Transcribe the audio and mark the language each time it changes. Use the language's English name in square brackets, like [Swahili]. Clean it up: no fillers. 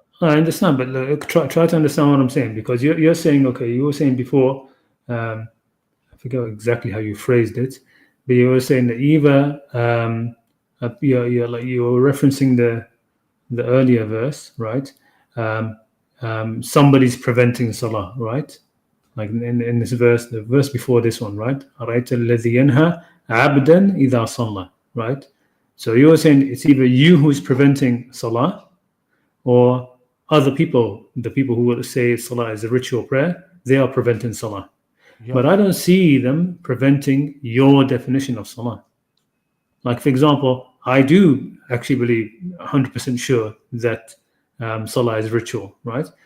[English] I understand, but try to understand what I'm saying, because you're saying, okay, you were saying before, I forget exactly how you phrased it, but you were saying that either you were referencing the earlier verse, right? Somebody's preventing salah, right? Like in this verse, the verse before this one, right? [Arabic] أَرَأَيْتَ الَّذِي يَنْهَى عَبْدًا إِذَا صَلَّى, right? [English] So you were saying it's either you who's preventing salah, or other people, the people who would say salah is a ritual prayer, they are preventing salah. Yeah. But I don't see them preventing your definition of salah. Like, for example, I do actually believe 100% sure that salah is ritual, right?